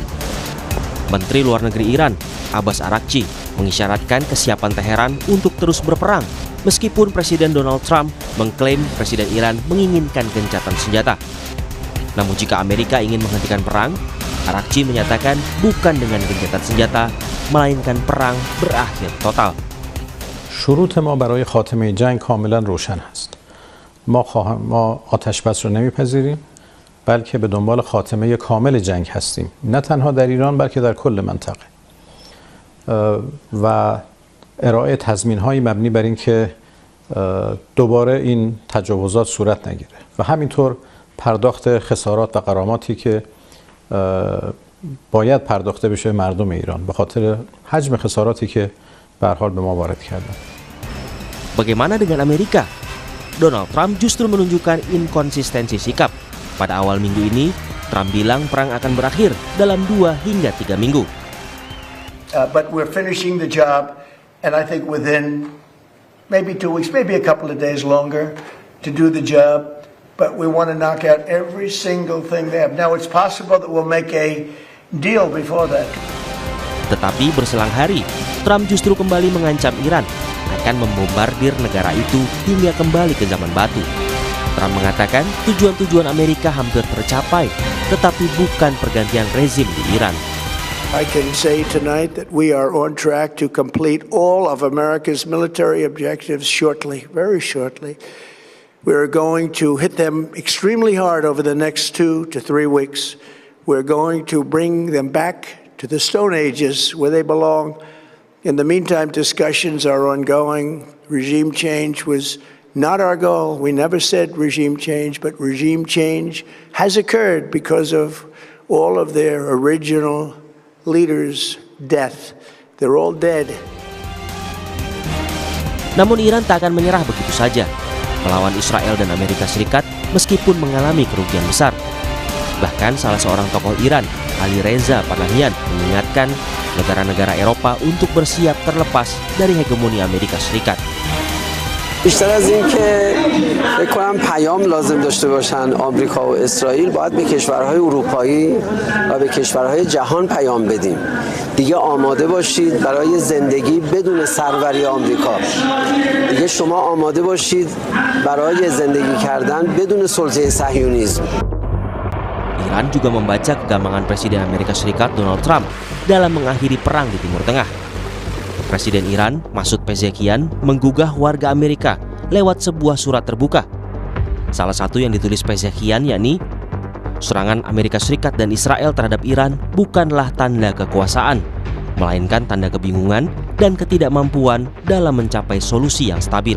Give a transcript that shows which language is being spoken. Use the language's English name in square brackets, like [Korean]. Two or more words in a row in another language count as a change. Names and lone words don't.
[Indonesian] Menteri Luar Negeri Iran, Abbas Araghchi, mengisyaratkan kesiapan Teheran untuk terus berperang, meskipun Presiden Donald Trump mengklaim Presiden Iran menginginkan gencatan senjata. Namun jika Amerika ingin menghentikan perang, Araghchi menyatakan bukan dengan gencatan senjata, melainkan perang berakhir total. [Persian] شروط ما برای خاتمه جنگ کاملا روشن است. ما آتش بس رو نمیپذیریم، بلکه به دنبال خاتمه کامل جنگ هستیم، نه تنها در ایران بلکه در کل منطقه. و ارائه تضمین‌های مبنی بر این که دوباره این تجاوزات صورت نگیره و همینطور پرداخت خسارات و غراماتی که باید پرداخته بشه مردم ایران به خاطر حجم خساراتی که به هر حال به ما وارد کردن. [Indonesian] Bagaimana dengan Amerika? Donald Trump justru menunjukkan inkonsistensi sikap. Pada awal minggu ini, Trump bilang perang akan berakhir dalam 2 hingga 3 minggu. [English] But we're finishing the job, and I think within maybe 2 weeks, maybe a couple of days longer to do the job. But we want to knock out every single thing they have. Now it's possible that we'll make a deal before that. [Indonesian] Tetapi berselang hari, Trump justru kembali mengancam Iran akan membombardir negara itu hingga kembali ke zaman batu. Trump mengatakan tujuan-tujuan Amerika hampir tercapai, tetapi bukan pergantian rezim di Iran. I can say tonight that we are on track to complete all of America's military objectives shortly, very shortly. We are going to hit them extremely hard over the next 2 to 3 weeks. We're going to bring them back to the Stone Ages where they belong. In the meantime, discussions are ongoing. Regime change was not our goal. We never said regime change, but regime change has occurred because of all of their original leaders' death. They're all dead. Namun Iran tak akan menyerah begitu saja melawan Israel dan Amerika Serikat meskipun mengalami kerugian besar. Bahkan salah seorang tokoh Iran, Ali Reza Panahian, mengingatkan negara-negara Eropa untuk bersiap terlepas dari hegemoni Amerika Serikat. [Persian] بیشتر از این که فکر کنم پیام لازم داشته باشن آمریکا و اسرائیل باید به کشورهای اروپایی و به کشورهای جهان پیام بدیم. دیگه آماده باشید برای زندگی بدون سروری آمریکا. دیگه شما آماده باشید برای زندگی کردن بدون سلطه صهیونیسم. [Indonesian] Iran juga membaca kegampangan Presiden Amerika Serikat Donald Trump dalam mengakhiri perang di Timur Tengah. Presiden Iran, Masoud Pezeshkian, menggugah warga Amerika lewat sebuah surat terbuka. Salah satu yang ditulis Pezeshkian yakni, serangan Amerika Serikat dan Israel terhadap Iran bukanlah tanda kekuasaan, melainkan tanda kebingungan dan ketidakmampuan dalam mencapai solusi yang stabil.